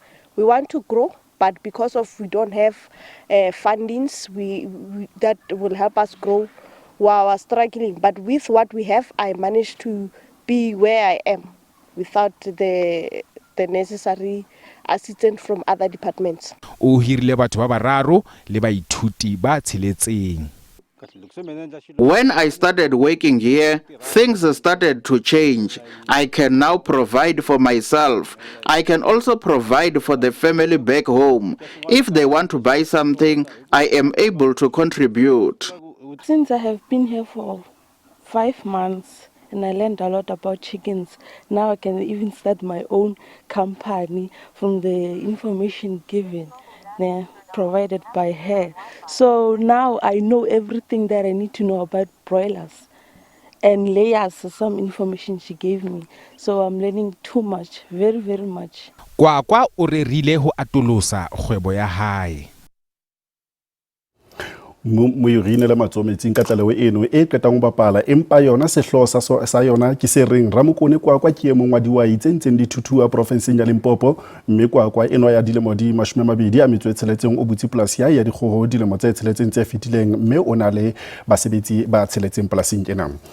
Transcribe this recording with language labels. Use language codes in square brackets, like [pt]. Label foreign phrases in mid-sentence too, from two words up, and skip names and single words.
[en] We want to grow, but because of we don't have fundings that will help us grow, we are struggling. But with what we have, I managed to be where I am without the necessary assistance from other departments. [st] O hirile batho ba bararo le baithuti ba tsheletseng. [en] When I started working here, things started to change. I can now provide for myself. I can also provide for the family back home. If they want to buy something, I am able to contribute. Since I have been here for 5 months and I learned a lot about chickens, now I can even start my own company from the information given. Provided by her. So now I know everything that I need to know about broilers and layers, some information she gave me. So I'm learning too much, very, very much. [st] Kwakwa o rerile ho atolosa kgwebo ya hae. Moirine le matsometsing ka tlaleho eno e qetang ho bapala empa yona sehloho sa yona ke se reng Ramokone Kwakwa ke emong wa dihwai tse ntseng di thuthuha profenseng ya Limpopo, mme Kwakwa eno ya dilemo di 26 o butse polasi ya dikgoho dilemo tse 6 tse fetileng, mme o na le basebetsi ba 6 polasing ena.